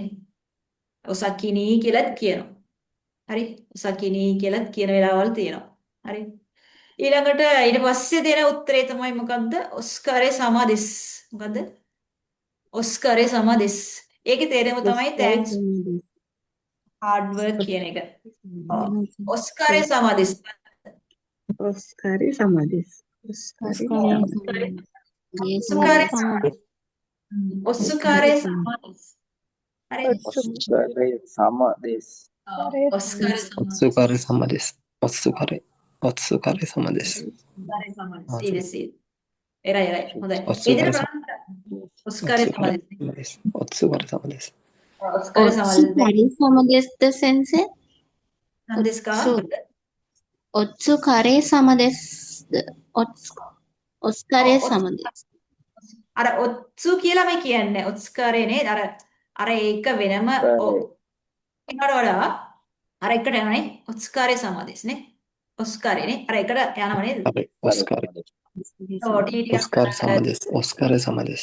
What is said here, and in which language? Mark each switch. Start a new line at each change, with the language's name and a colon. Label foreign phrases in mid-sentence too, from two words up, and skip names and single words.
Sinhala: ඔසකිනි කියලාත් කියනවා. හරි. ඔසකිනි කියලාත් කියන වෙලාවල් තියෙනවා. හරි. ඊළඟට ඊට පස්සේ දෙන උත්තරේ තමයි මොකද්ද?
Japanese: お疲れ様です. මොකද්ද? お疲れ様です.
Sinhala: ඒකේ තේරුම තමයි
English: thanks hard work
Sinhala: කියන එක. ඔව්.
Japanese: お疲れ様です. お疲れ様です お疲れお疲れ お疲れ様です お疲れ様です.
Sinhala: හරි.
Japanese: お疲れ様です. お疲れ様です. お疲れ様です お疲れ様です. お疲れ様です. ඊදෙසී. එරයි. හොඳයි. ඔත්සුකාරේ ඉතින් お疲れ様です. お疲れ様です. お疲れ様です. お疲れ様です、先生。何ですか？お疲れ様です。お疲れ様です。
Sinhala: අර ඔත්සු කියලා මේ කියන්නේ ඔස්කාරේ නේද? අර ඒක වෙනම ඒකට වඩා අර එකට යනනේ
Japanese: お疲れ様です
Sinhala: නේ. ඔස්කාරේ නේ. අර එකට යනව නේද? ඔස්කාරේ. ඔව් ටික
Japanese: お疲れ様です お疲れ様です.